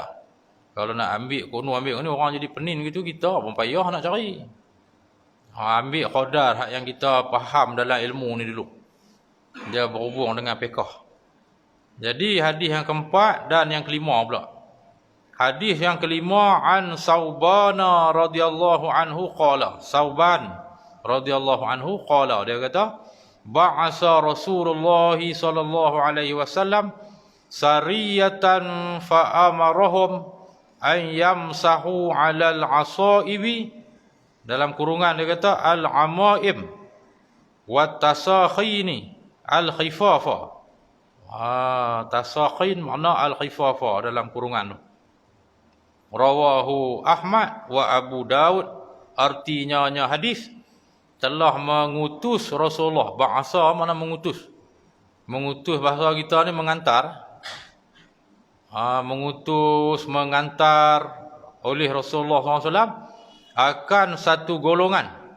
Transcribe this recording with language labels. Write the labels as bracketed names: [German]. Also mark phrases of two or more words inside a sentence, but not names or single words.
[Malay] Kalau nak ambil kono ambil ni orang jadi penin gitu, kita pun payah nak cari. Ambil qadar hak yang kita faham dalam ilmu ni dulu. Dia berhubung dengan fiqh. Jadi hadis yang keempat dan yang kelima pula. Hadis yang kelima, [Arabic] عن ثوبان رضي الله عنه قال. ثوبان رضي الله عنه قال, [Malay] dia kata [Arabic] بعث رسول الله صلى الله عليه وسلم سرية فأمرهم أن يمسحوا على العصائب, [Malay] dalam kurungan dia kata [Arabic] العمائم والتساخين الخفاف. [Malay] Tasakhin makna al-khifafa dalam kurungan tu. [Arabic] رواه أحمد وأبو داود, [Malay] artinya hadis telah mengutus Rasulullah. Ba'asa mana mengutus. Mengutus bahasa kita ni mengantar. Mengutus, mengantar oleh Rasulullah SAW akan satu golongan.